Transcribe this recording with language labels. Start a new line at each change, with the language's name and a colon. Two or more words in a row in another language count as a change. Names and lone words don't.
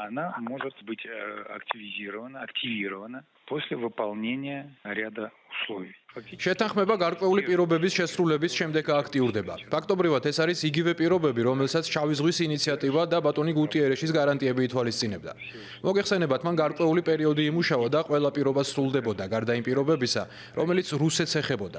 Russian: она может быть активирована после выполнения ряда условий.
Georgian: შეთანხმება გარკვეული პირობების შესრულების შემდეგ აქტიურდება. ფაქტობრივად ეს არის იგივე პირობები, რომელსაც შავი ზღვის ინიციატივა და ბატონი გუტიერეშის გარანტიები ითვალისწინებდა. მოგეხსენებათ, მან გარკვეული პერიოდი იმუშავა და ყველა პირობა სრულდებოდა გარდა იმ პირობებისა, რომელიც რუსეთს ეხებოდა.